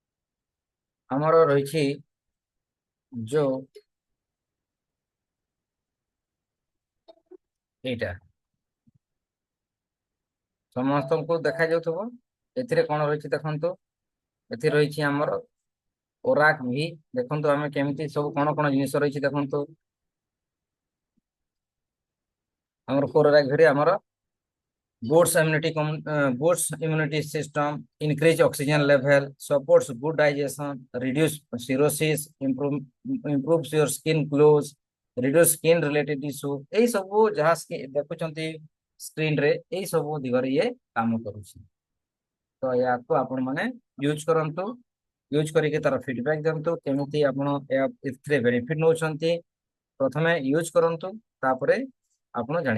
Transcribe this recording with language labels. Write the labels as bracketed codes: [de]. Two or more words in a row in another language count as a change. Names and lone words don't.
[or] हमर रही छी जो ଏଇଟା ସମସ୍ତଙ୍କୁ ଦେଖାଯାଉଥିବ। ଏଥିରେ କଣ ରହିଛି ଦେଖନ୍ତୁ। ଏଥିରେ ରହିଛି ଆମର ଓରାକ ଭି। ଦେଖନ୍ତୁ ଆମେ କେମିତି ସବୁ କଣ କଣ ଜିନିଷ ରହିଛି ଦେଖନ୍ତୁ। ଆମର କୋରାକ ଭିରେ ଆମର [en] boosts immunity system, increase oxygen level, supports good digestion, reduce cirrhosis, improves your skin glows, reduce skin related issue। [or] ଏଇ ସବୁ ଯାହା ଦେଖୁଛନ୍ତି ସ୍କ୍ରିନ ରେ ଏଇ ସବୁ ଦିଗରେ ଇଏ କାମ କରୁଛି। ତ ୟାକୁ ଆପଣ ମାନେ ୟୁଜ କରନ୍ତୁ। ୟୁଜ କରିକି ତାର ଫିଡବ୍ୟାକ ଦିଅନ୍ତୁ କେମିତି ଆପଣ ଏଥିରେ ବେନିଫିଟ ନଉଛନ୍ତି। ପ୍ରଥମେ ୟୁଜ କରନ୍ତୁ, ତାପରେ ଆପଣ ଜାଣିପାରିବେ।